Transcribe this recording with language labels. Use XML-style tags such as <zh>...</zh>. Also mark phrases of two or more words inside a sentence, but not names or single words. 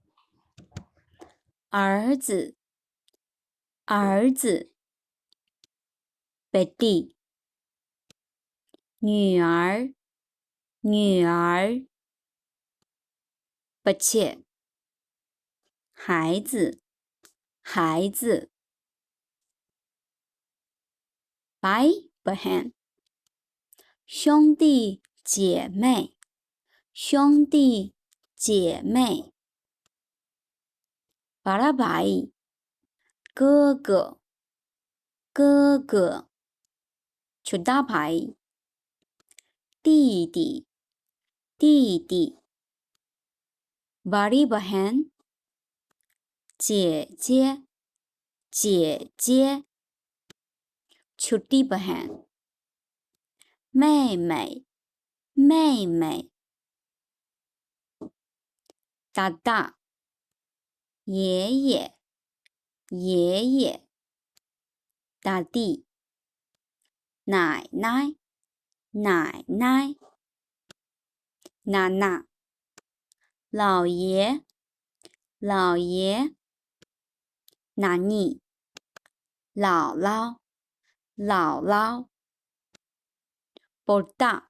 <zh>儿子，儿子。बेटी 女儿，女儿。बच्चे 孩子，孩子。</zh> <hi>भाई बहन</hi> <zh>兄弟姐妹，兄弟姐妹。</zh> <hi>बड़ा भाई</hi> <zh>哥哥，哥哥。</zh> <hi>छोटा भाई</hi> <zh>弟弟，弟弟。</zh> <hi>बड़ी बहन</hi> <zh>姐姐，姐姐。</zh> <hi>छोटी बहन</hi> <zh>妹妹，妹妹。दादा 爷爷，爷爷。दादी 奶奶，奶奶。नाना 老爷，老爷。नानी 姥姥，姥姥。पोता</zh>